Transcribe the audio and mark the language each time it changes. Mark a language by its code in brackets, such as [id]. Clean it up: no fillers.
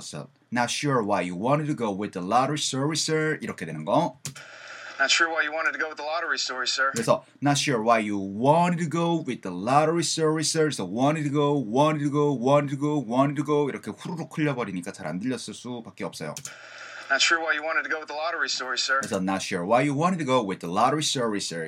[en] So, not sure why you wanted to go with the lottery story, sir. [ko] 이렇게 되는 거. [en] Not sure why you wanted to go with the lottery story, sir. [ko] 그래서 [en] not sure why you wanted to go with the lottery story, sir. So wanted to go. [ko] 이렇게 후루룩 흘려버리니까 잘 안 들렸을 수밖에 없어요. [en] Not sure why you wanted to go with the lottery story, sir. [ko] 그래서 [en] not sure why you wanted to go with the lottery story, sir.